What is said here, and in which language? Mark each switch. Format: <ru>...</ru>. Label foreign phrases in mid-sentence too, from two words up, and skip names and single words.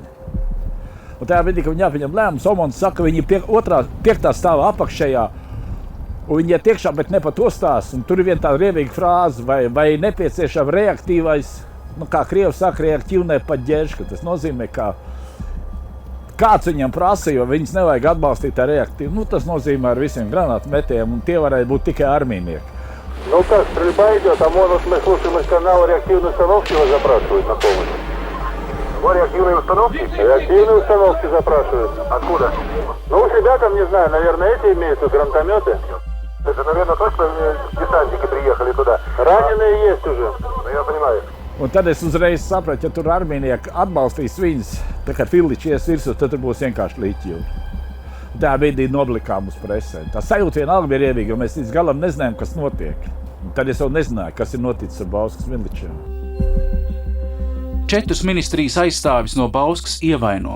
<lv>Un tajā brīdī, kad viņi jāpieņem lēmums, Omons saka, viņi piektā stāvā apakšējā, un viņi iet iekšā, bet ne pa to stāst, un tur ir viena tāda riebīga frāze, vai nepieciešama reaktīvais, kā krievi saka,</lv> <ru>реактивная поддержка.</ru> <lv>Tas nozīmē, ka kāds viņam prasa, jo viņus nevajag atbalstīt tā reaktīvi. Tas nozīmē ar visiem granātu metiem, un tie varētu būt tikai армейnieki.</lv> <ru>Как, стрельба идет, ОМОН, мы слушаем из канала реактивной установки, его запрашивают на помощь. Реактивные установки? Реактивные установки запрашивают. Откуда? Уж ребята, не знаю, наверное, эти имеются, гранатометы. Это, наверное, точно десантники приехали туда. Раненые есть уже, я понимаю.</ru> <lv>Un tad es uzreiz sapratu, ja tur armijnieki atbalstīs viņus, tā kā filiči ies virsū, tad tur būs vienkārši līķi. Tā brīdī noblikām uz presē. Tā sajūta vienalga bija riebīga, jo mēs līdz galam nezinājām, kas notiek. Un tad es vēl nezināju, kas ir noticis ar Bauskas miličiem. 4 ministrijas aizstāvis no Bauskas ievaino.</lv>